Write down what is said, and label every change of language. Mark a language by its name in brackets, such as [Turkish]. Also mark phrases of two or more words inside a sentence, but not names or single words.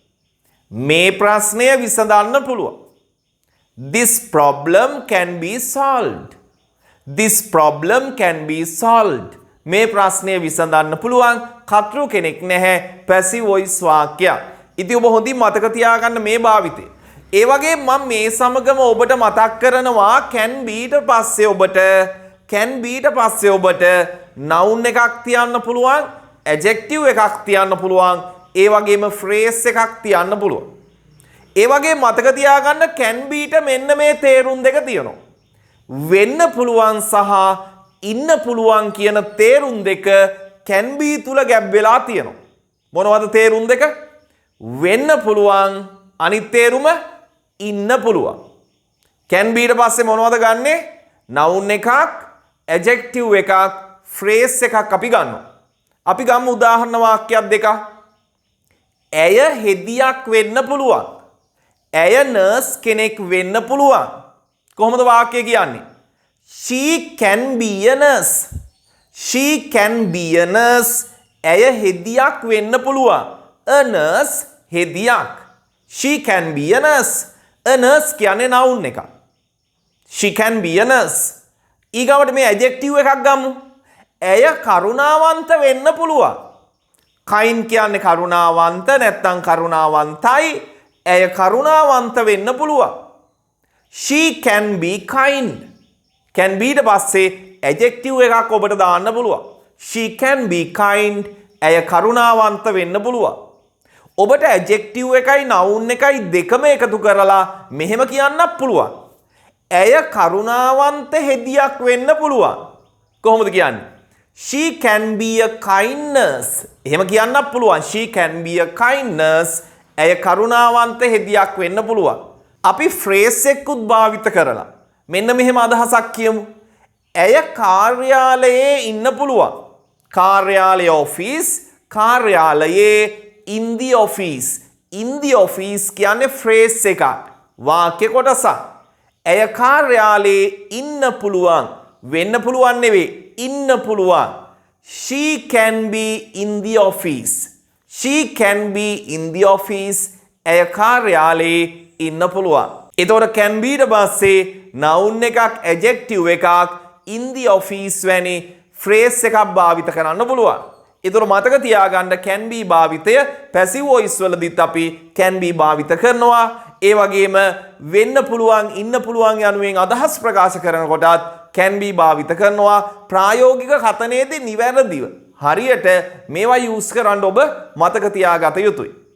[Sinhala] මේ ප්‍රශ්නය විසඳන්න පුළුවන්. [English] This problem can be solved. This problem can be solved. [Sinhala] මේ ප්‍රශ්නය විසඳන්න පුළුවන්. කතෘ කෙනෙක් නැහැ. [English] passive voice [Sinhala] වාක්‍යයක්. ඉතින් ඔබ හොඳින් මතක තියාගන්න මේ භාවිතය. ඒ වගේ මම මේ සමගම ඔබට මතක් කරනවා [English] can be [Sinhala] ට පස්සේ ඔබට noun එකක් තියන්න පුළුවන්, adjective එකක් තියන්න පුළුවන්, ඒ වගේම phrase එකක් තියන්න පුළුවන්. ඒ වගේ මතක තියාගන්න [English] can be [Sinhala] ට මෙන්න මේ තේරුම් දෙක තියෙනවා. වෙන්න පුළුවන් සහ ඉන්න පුළුවන් කියන තේරුම් දෙක [English] can be [Sinhala] තුල ගැබ් වෙලා තියෙනවා. මොනවද තේරුම් දෙක? වෙන්න පුළුවන්, අනිත් තේරුම ඉන්න පුළුවන්. [English] can be [Sinhala] ට පස්සේ මොනවද ගන්නෙ? noun එකක්, adjective එකක්, phrase එකක් අපි ගන්නවා. අපි ගමු උදාහරණ වාක්‍යයක් දෙකක්. ඇය හෙදියක් වෙන්න පුළුවන්. ඇය නර්ස් කෙනෙක් වෙන්න පුළුවන්. කොහොමද වාක්‍යය කියන්නේ? [English] She can be a nurse. She can be a nurse. [Sinhala] ඇය හෙදියක් වෙන්න පුළුවන්. [English] A nurse හෙදියක්. She can be a nurse. A nurse [Sinhala] කියන්නේ noun එකක්. [English] She can be a nurse. [Sinhala] ඊගවට මේ adjective එකක් ගමු. ඇය කරුණාවන්ත වෙන්න පුළුවන්. kind කියන්නේ කරුණාවන්ත නැත්නම් කරුණාවන්තයි. ඇය කරුණාවන්ත වෙන්න පුළුවන්. [English] She can be kind. can be [Sinhala] ඊට පස්සේ adjective එකක් ඔබට දාන්න පුළුවන්. [English] She can be kind. [Sinhala] ඇය කරුණාවන්ත වෙන්න පුළුවන්. ඔබට adjective එකයි noun එකයි දෙකම එකතු කරලා මෙහෙම කියන්නත් පුළුවන්. ඇය කරුණාවන්ත හෙදියක් වෙන්න පුළුවන්. කොහොමද කියන්නේ? [English] She can be a kindness. [Sinhala] එහෙම කියන්නත් පුළුවන්. [English] She can be a kindness. [Sinhala] ඇය කරුණාවන්ත හෙදියක් වෙන්න පුළුවන්. අපි phrase එකකුත් භාවිත කරලා මෙන්න මෙහෙම අදහසක් කියමු. ඇය කාර්යාලයේ ඉන්න පුළුවන්. කාර්යාලය office. කාර්යාලයේ [English] in the office. in the office [Sinhala] කියන්නේ phrase එකක්. වාක්‍ය කොටසක්. ඇය කාර්යාලයේ ඉන්න පුළුවන්. වෙන්න පුළුවන් නෙවෙයි. ඉන්න පුළුවන්. [English] She can be in the office. She can be in the office. [Sinhala] ඇය කාර්යාලයේ ඉන්න පුළුවන්. එතකොට [English] can be [Sinhala] ඊට පස්සේ noun එකක් adjective එකක් [English] in the office [Sinhala] වැනි phrase එකක් භාවිත කරන්න පුළුවන්. එතකොට මතක තියාගන්න [English] can be [Sinhala] භාවිතය [English] passive voice [Sinhala] වලදීත් අපි [English] can be [Sinhala] භාවිත කරනවා. ඒ වගේම වෙන්න පුළුවන් ඉන්න පුළුවන් යනුවෙන් අදහස් ප්‍රකාශ කරනකොටත් [English] can be [Sinhala] භාවිත කරනවා. ප්‍රායෝගික කතනයේදී නිවැරදිව හරියට මේවා use කරන්න ඔබ මතක තියාගත යුතුයි.